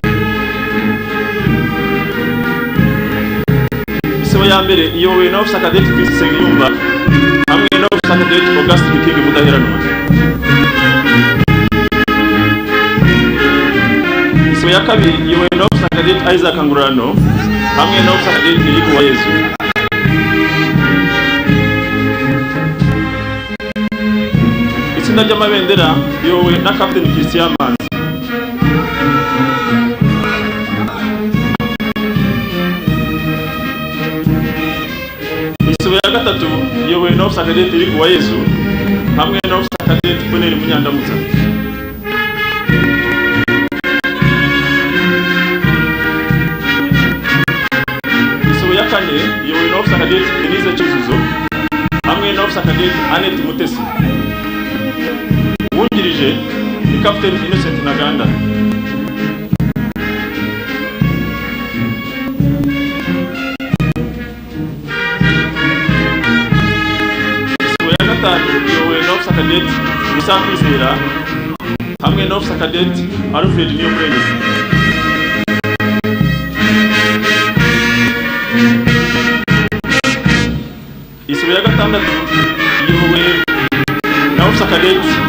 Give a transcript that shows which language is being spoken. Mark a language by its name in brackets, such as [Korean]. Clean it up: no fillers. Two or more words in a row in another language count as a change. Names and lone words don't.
[Kinyarwanda] Isibo ya mbere iyobowe na Officer Cadet Chris Nsengiyumva hamwe na Officer Cadet Augustin King Mudaheranwa. Isibo ya kabiri iyobowe na Officer Cadet Isaac Ngurano hamwe na Officer Cadet Philippe Uwayezu. Itsinda ry'amabendera iyobowe na Captain Christian Manzi. Isibo ya gatatu iyobowe na Officer Cadet Philippe Uwayezu hamwe na Officer Cadet Boneri Munyandamutsa. Isibo ya kane iyobowe na Officer Cadet Denise Cyuzuzo hamwe na Officer Cadet Annette Mutesi. Wungirije ni Captain Innocent Ntaganda. Isibo ya gatanu iyobowe na Officer Cadet Musa Kwizera hamwe na Officer Cadet Alfred Niyomurengezi. Isibo ya gatandatu iyobowe na Officer Cadet